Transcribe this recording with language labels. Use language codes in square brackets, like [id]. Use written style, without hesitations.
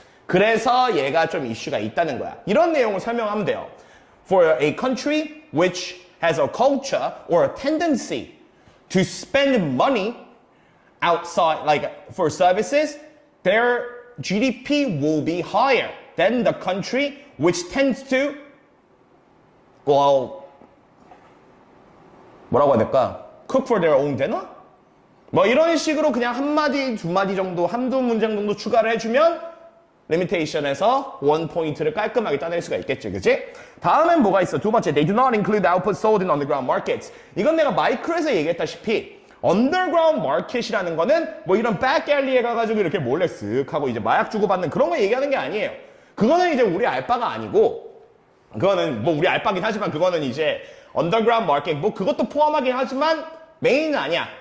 [ko] 그래서 얘가 좀 이슈가 있다는 거야. 이런 내용을 설명하면 돼요. [en] For a country which has a culture or a tendency to spend money outside, like for services, their GDP will be higher than the country which tends to, well, [ko] 뭐라고 해야 될까? [en] Cook for their own dinner? [ko] 뭐 이런 식으로 그냥 한 마디, 두 마디 정도, 한두 문장 정도 추가를 해주면 limitation에서 원 포인트를 깔끔하게 따낼 수가 있겠지, 그치? 다음엔 뭐가 있어? 두 번째, [en] they do not include output sold in underground markets. [ko] 이건 내가 마이크로에서 얘기했다시피 underground market이라는 거는 뭐 이런 backalley에 가가지고 이렇게 몰래 쓱 하고 이제 마약 주고받는 그런 거 얘기하는 게 아니에요. 그거는 이제 우리 알바가 아니고, 그거는 뭐 우리 알바긴 하지만 그거는 이제 underground market, 뭐 그것도 포함하긴 하지만 메인은 아니야.